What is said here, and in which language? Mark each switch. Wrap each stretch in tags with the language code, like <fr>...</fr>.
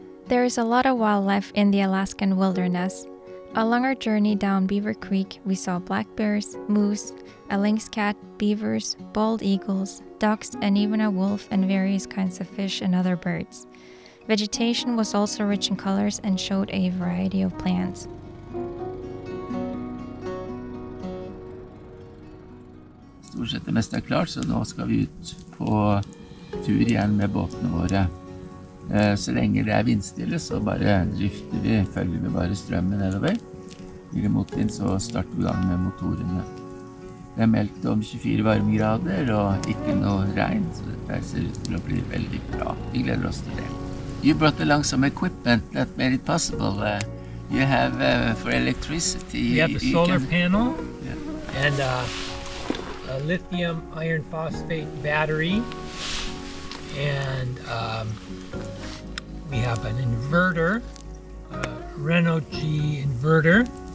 <en>There is a lot of wildlife in the Alaskan wilderness. Along our journey down Beaver Creek, we saw black bears, moose, a lynx cat, beavers, bald eagles, ducks, and even a wolf and various kinds of fish and other birds. Vegetation was also rich in colors and showed a variety of plants.</en> <no>Stort sett det meste klart, så nå skal vi ut på tur igjen med båtene våre. Så lenge det vindstille, så bare drifter vi, følger vi bare strømmen nedover. Blir det motvind, så starter vi gang med motorene. Det meldt om 24 varmegrader og ikke noe regn, så dette ser ut til å bli veldig bra. Vi gleder oss til det.</no> <en>You brought along some equipment that made it possible. You have for electricity. We have a solar panel Yeah. and a lithium iron phosphate battery, and we have an inverter, Renault G inverter.</en>